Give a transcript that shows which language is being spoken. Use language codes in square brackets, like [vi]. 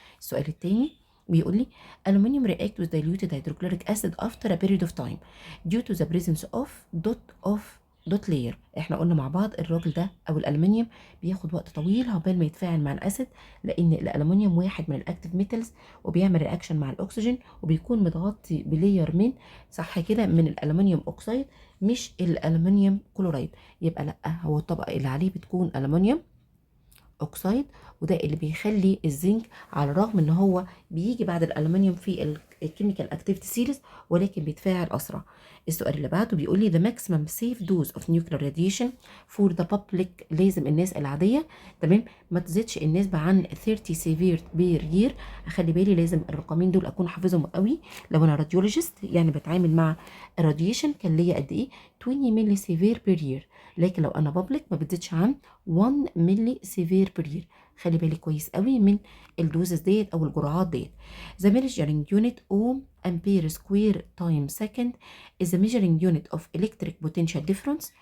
[ar] السؤال الثاني بيقول لي [en] aluminium react with diluted hydrochloric acid after a period of time due to the presence of dot layer. [ar] احنا قلنا مع بعض الراجل ده او الالومنيوم بياخد وقت طويل عقبال ما يتفاعل مع الاسيد، لان الالومنيوم واحد من الاكتيف ميتالز وبيعمل رياكشن مع الاكسجين وبيكون متغطي بلاير من، صح كده، من الالومنيوم اوكسيد مش الالومنيوم كلورايد. يبقى لا، هو الطبقه اللي عليه بتكون الومنيوم اوكسيد، وده اللي بيخلي الزنك على الرغم ان هو بيجي بعد الالومنيوم في الكيميكال اكتيفيتي سيريز ولكن بيتفاعل اسرع. السؤال اللي بعده بيقول لي [en] the maximum safe dose of nuclear radiation for the public، [ar] لازم الناس العاديه، تمام، ما تزيدش النسبه عن 30 سيفير بير يير. اخلي بالي لازم الرقمين دول اكون حافظهم قوي. لو انا راديولوجيست يعني بتعامل مع الراديشن كان ليا قد ايه؟ 20 ملي سيفير بير يير، لكن لو انا بابليك ما بتزيدش عن 1 ملي سيفير بير يير. خلي بالي كويس قوي من الدوزز ديت او الجرعات ديت. [en] The measuring unit ohm ampere square time second is the measuring unit of electric potential difference.